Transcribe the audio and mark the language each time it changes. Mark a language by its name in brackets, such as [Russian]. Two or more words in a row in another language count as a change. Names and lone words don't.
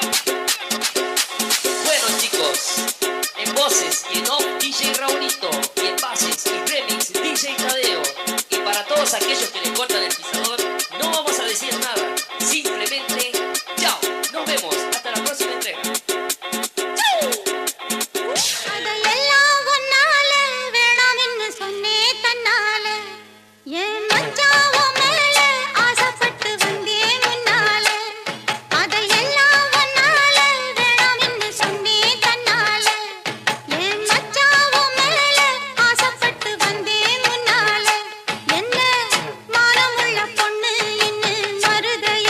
[Spanish] Bueno, chicos, en voces y en off DJ Raulito, y en bases y remix DJ Tadeo. Y para todos aquellos que le cortan el pisador, no vamos a decir nada, simplemente chao, nos vemos, hasta la próxima entrega. [Tamil] அதையெல்லாம் ஒன்னால வேணாம்னு சொன்னேன் தன்னால என் மச்சான் மேல ஆசைப்பட்டு வந்தேன் முன்னால அதையெல்லாம் ஒன்னால வேணாம்னு சொன்னேன் தன்னால என் மச்சான் மேல ஆசைப்பட்டு வந்தேன் முன்னால என்ன மானமுள்ள பொண்ணு என்ன மருத